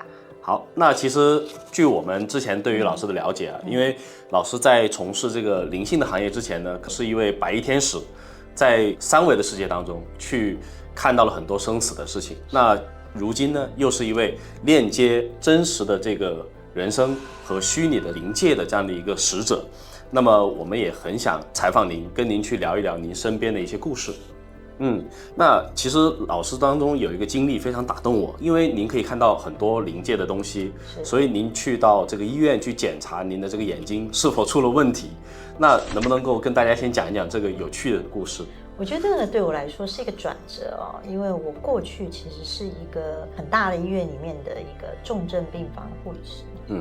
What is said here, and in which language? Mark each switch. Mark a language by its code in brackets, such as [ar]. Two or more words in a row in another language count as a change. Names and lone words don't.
[zh] 好，那其實據我們之前對於老師的了解啊，因為老師在從事這個靈性的行業之前呢，是一位白衣天使，在三維的世界當中去看到了很多生死的事情。那如今呢，又是一位鏈接真實的這個人生和虛擬的靈界的這樣的一個使者。那麼我們也很想採訪您，跟您去聊一聊您身邊的一些故事。那其實老師當中有一個經歷非常打動我，因為您可以看到很多靈界的東西，所以您去到這個醫院去檢查您的這個眼睛是否出了問題。那能不能夠跟大家先講一講這個有趣的故事？我覺得這個對我來說是一個轉折哦，因為我過去其實是一個很大的醫院裡面的一個重症病房的護理師。